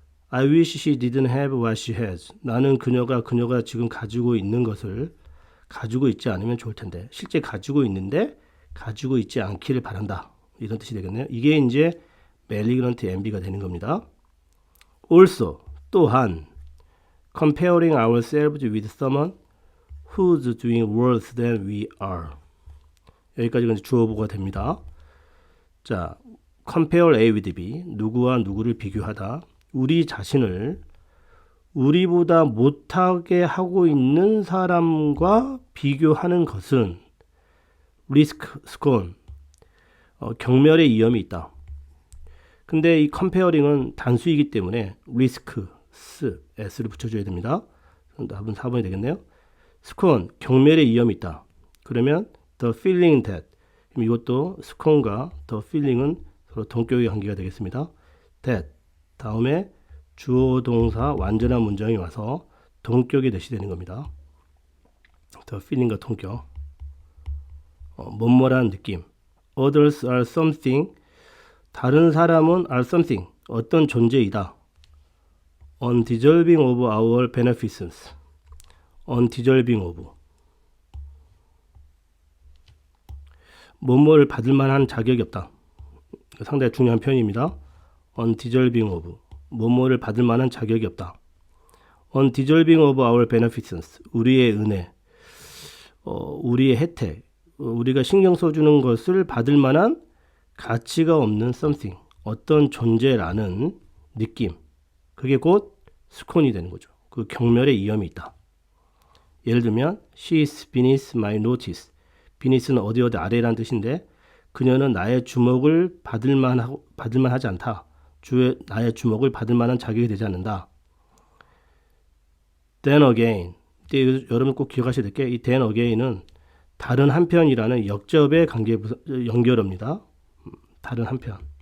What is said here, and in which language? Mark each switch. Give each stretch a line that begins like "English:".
English: I wish she didn't have what she has.
Korean: 나는 그녀가 지금 가지고 있는 것을 가지고 있지 않으면 좋을 텐데 실제 가지고 있는데 가지고 있지 않기를 바란다. 이런 뜻이 되겠네요. 이게 이제 malignant envy가 되는 겁니다.
English: Also, 또한 comparing ourselves with someone who's doing worse than we are.
Korean: 여기까지가 이제 주어보가 됩니다. 자, compare A with B. 누구와 누구를 비교하다. 우리 자신을 우리보다 못하게 하고 있는 사람과 비교하는 것은 risk, scorn, 경멸의 위험이 있다. 근데 이 comparing은 단수이기 때문에 risk, s를 붙여줘야 됩니다. 답은 4번이 되겠네요. scorn, 경멸의 위험이 있다. 그러면
English: the feeling that,
Korean: 이것도 scorn과 the feeling은 서로 동격의 관계가 되겠습니다. that, 다음에 주어 동사 완전한 문장이 와서 동격이 대시되는 겁니다. the feeling과 동격. 뭐뭐라는 느낌.
English: Others are something.
Korean: 다른 사람은 are something. 어떤 존재이다.
English: Undeserving of our beneficence. Undeserving of.
Korean: 뭐뭐를 받을 만한 자격이 없다. 상당히 중요한 표현입니다.
English: Undeserving of.
Korean: 뭐뭐를 받을 만한 자격이 없다.
English: Undeserving of our beneficence.
Korean: 우리의 은혜. 우리의 혜택. 우리가 신경 써주는 것을 받을 만한 가치가 없는 something, 어떤 존재라는 느낌. 그게 곧 스콘이 되는 거죠. 그 경멸의 위험이 있다. 예를 들면
English: she is beneath my notice.
Korean: beneath는 어디 아래라는 뜻인데 그녀는 나의 주목을 받을 만하지 않다. 나의 주목을 받을 만한 자격이 되지 않는다.
English: then again.
Korean: 여러분 꼭 기억하셔야 될 게 이 then again은 다른 한편이라는 역접의 관계 연결어입니다. 다른 한편.